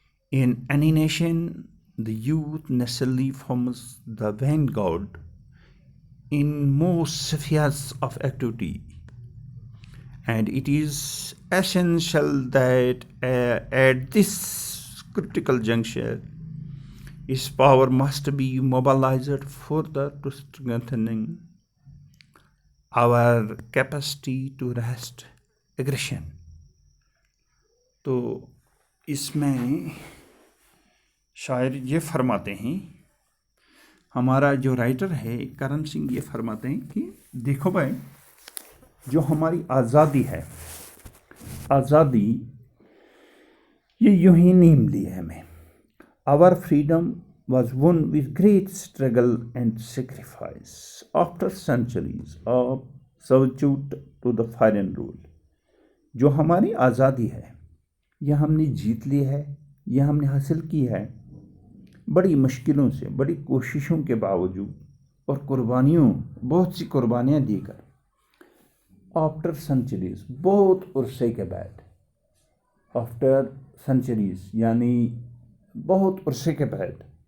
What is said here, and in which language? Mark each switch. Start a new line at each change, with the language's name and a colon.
English: In any nation, the youth necessarily forms the vanguard in most spheres of activity, and it is essential that at this critical juncture, its power must be mobilized further to strengthening our capacity to resist aggression.
Urdu: تو اس میں شاعر یہ فرماتے ہیں، ہمارا جو writer ہے کرم سنگھ یہ فرماتے ہیں کہ دیکھو بھائی، جو ہماری آزادی ہے، آزادی یہ یوں ہی نہیں ملی ہے ہمیں.
English: Our freedom was won with great struggle and sacrifice after centuries of servitude to the foreign rule.
Urdu: جو ہماری آزادی ہے یہ ہم نے جیت لی ہے، یہ ہم نے حاصل کی ہے بڑی مشکلوں سے، بڑی کوششوں کے باوجود اور قربانیوں، بہت سی قربانیاں دی کر.
English: after centuries,
Urdu: بہت عرصے کے بعد. آفٹر سنچریز یعنی بہت عرصے کے بعد.